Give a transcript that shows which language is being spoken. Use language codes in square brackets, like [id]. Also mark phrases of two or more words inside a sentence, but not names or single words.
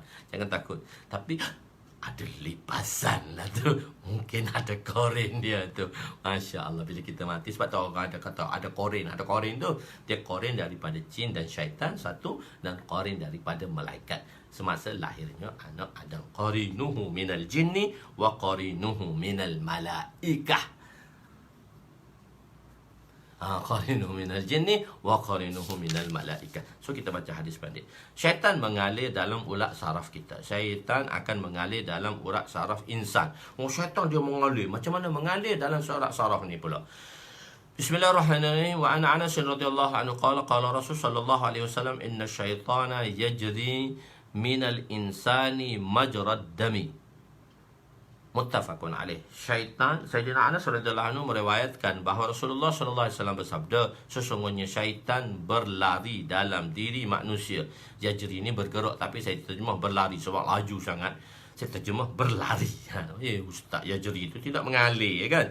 [ms] Jangan takut. Tapi ada lipasan lah tu. Mungkin ada korin dia tu. [ar] ما شاء الله, [ms] bila kita mati. Sebab tu orang ada kata ada korin. Ada korin tu, dia korin daripada jin dan syaitan satu, dan korin daripada malaikat. Semasa lahirnya anak Adam, [ar] قرينه من الجن و قرينه من الملائكة. قرينه من الجن و قرينه من الملائكة. [ms] So kita baca hadis pendek. Syaitan mengalir dalam urat saraf kita. Syaitan akan mengalir dalam urat saraf insan. Syaitan dia mengalir. Macam mana mengalir dalam urat saraf ni pula? Bismillahirrahmanirrahim. [ar] و عن أنس رضي الله عنه قال رسول صلى الله عليه وسلم إن الشيطان يجري من الإنسان مجرى الدم. متفق عليه. [ms] Syaitan, Sayyidina Anas [ar] رضي الله عنه [ms] meriwayatkan bahawa Rasulullah [ar] صلى الله عليه وسلم [ms] bersabda, sesungguhnya syaitan berlari dalam diri manusia. Yajri ni bergerak, tapi saya terjemah berlari sebab laju sangat. Saya terjemah berlari. Ustaz, yajri itu tidak mengalir kan?